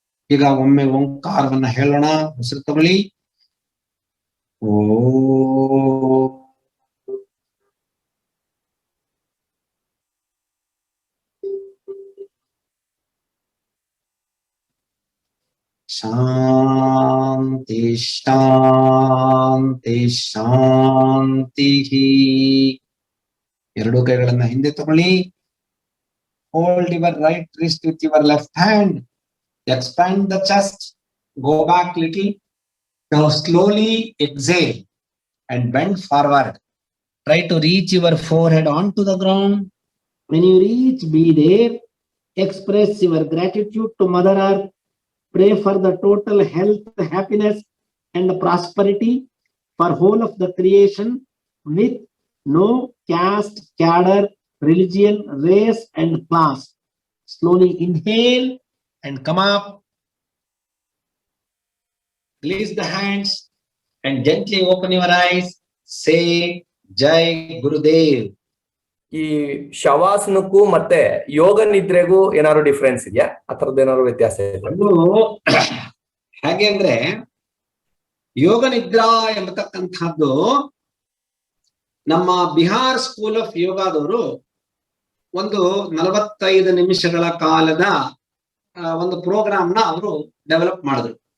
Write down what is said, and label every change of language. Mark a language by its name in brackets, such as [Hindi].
[Kannada] ಈಗ ಒಮ್ಮೆ ಓಂಕಾರವನ್ನ ಹೇಳೋಣ. ಉಸಿರು ತಗೊಳ್ಳಿ. ಓ ಶಾಂತಿ ಶಾಂತಿ ಶಾಂತಿ. ಎರಡು ಕೈಗಳನ್ನ ಹಿಂದೆ ತಗೊಳ್ಳಿ. [English] Hold your right wrist with your left hand. Expand the chest. Go back little. Now slowly exhale and bend forward. Try to reach your forehead onto the ground. When you reach, be there. Express your gratitude to Mother Earth. Pray for the total health, happiness, and prosperity for whole of the creation with no caste, cadre, religion, race, and class. Slowly inhale and come up. Release the hands and gently open your eyes. Say Jai Gurudev. [Kannada] ಈ ಶವಾಸನಕ್ಕೂ ಮತ್ತೆ ಯೋಗ ನಿದ್ರೆಗೂ ಏನಾದ್ರು difference ಇದೆಯಾ? ಆ ತರದ್ದು ಏನಾದ್ರು ವ್ಯತ್ಯಾಸ ಇದೆ? ಹೇಗೆ ಅಂದ್ರೆ, ಯೋಗ ನಿದ್ರಾ ಎಂಬತಕ್ಕಂಥದ್ದು ನಮ್ಮ ಬಿಹಾರ್ ಸ್ಕೂಲ್ ಆಫ್ ಯೋಗಾದವರು ಒಂದು 45 ನಿಮಿಷಗಳ ಕಾಲದ ಒಂದು ಪ್ರೋಗ್ರಾಮ್ನ ಅವರು ಡೆವಲಪ್ ಮಾಡಿದ್ರು.